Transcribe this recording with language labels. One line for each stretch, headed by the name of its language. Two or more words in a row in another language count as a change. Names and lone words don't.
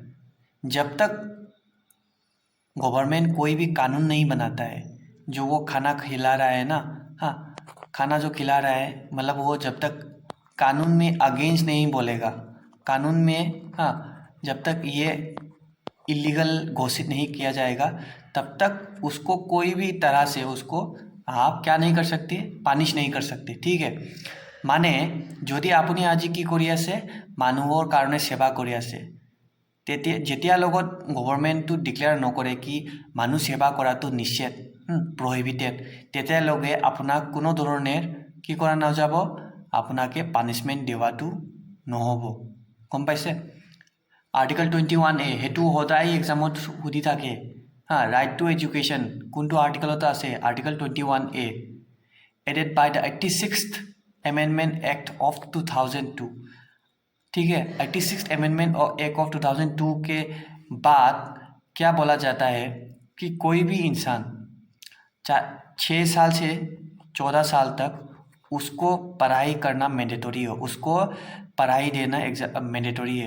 Hindi: जब तक गवर्नमेंट कोई भी कानून नहीं बनाता है, जो वो खाना खिला रहा है ना, हाँ, खाना जो खिला रहा है मतलब वो जब तक कानून में अगेंस्ट नहीं बोलेगा, कानून में, हाँ, जब तक ये इलीगल घोषित नहीं किया जाएगा, तब तक उसको कोई भी तरह से उसको आप क्या नहीं कर सकते, पानिश नहीं कर सकते, ठीक है।
Assamese: মানে যদি আপুনি আজি কি কৰি আছে, মানুহৰ কাৰণে সেৱা কৰি আছে, যেতিয়া লগত গভৰ্ণমেণ্টটো ডিক্লেয়াৰ নকৰে কি মানুহ সেৱা কৰাটো নিষেধ, প্ৰহিবিটেড, তেতিয়ালৈকে আপোনাক কোনো ধৰণৰ কি কৰা নাযাব, আপোনাকে পানিছমেণ্ট দিয়াটো নহ'ব, গম পাইছে? আৰ্টিকল 21A সেইটো সদায় এক্সামত সুধি থাকে হা।
English: Right to Education
Assamese: কোনটো আৰ্টিকলত আছে?
English: Article 21A added by the 86th Amendment Act of 2002.
Hindi: ठीक है,
English: 86th Amendment Act of 2002
Hindi: के बाद क्या बोला जाता है कि कोई भी इंसान 6 साल से 14 साल तक उसको पढ़ाई करना मैंडेटरी हो, उसको पढ़ाई देना मैंडेटरी है।